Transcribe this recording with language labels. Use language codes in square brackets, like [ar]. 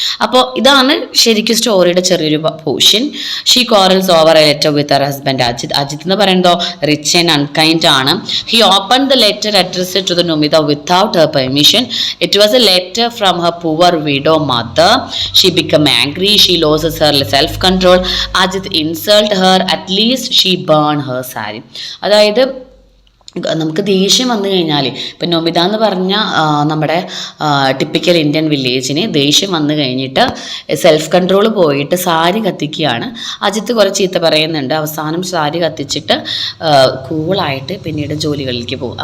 [ml] അപ്പോൾ ഇതാണ് ശരിക്കും സ്റ്റോറിയുടെ ചെറിയൊരു portion. [en] She quarrels over a letter with her husband Ajit. [ml] Ajith എന്ന് പറയുമ്പോൾ റിച്ച് ആൻഡ് അൺകൈൻഡ് ആണ്. [en] He open the letter addressed to the Nomita without her permission. It was a letter from her poor widow mother. She become angry. She loses her self-control. Ajit insult her. At least she burn her saree. [ml] അതായത് നമുക്ക് ദേഷ്യം വന്നു കഴിഞ്ഞാൽ, ഇപ്പം നൊമിത എന്ന് പറഞ്ഞ നമ്മുടെ typical Indian വില്ലേജിന് ദേഷ്യം വന്നു കഴിഞ്ഞിട്ട് സെൽഫ് കൺട്രോൾ പോയിട്ട് സാരി കത്തിക്കുകയാണ്. അജിത്ത് കുറേ ചീത്ത പറയുന്നുണ്ട്. അവസാനം സാരി കത്തിച്ചിട്ട് കൂളായിട്ട് പിന്നീട് ജോലികളിലേക്ക് പോകും.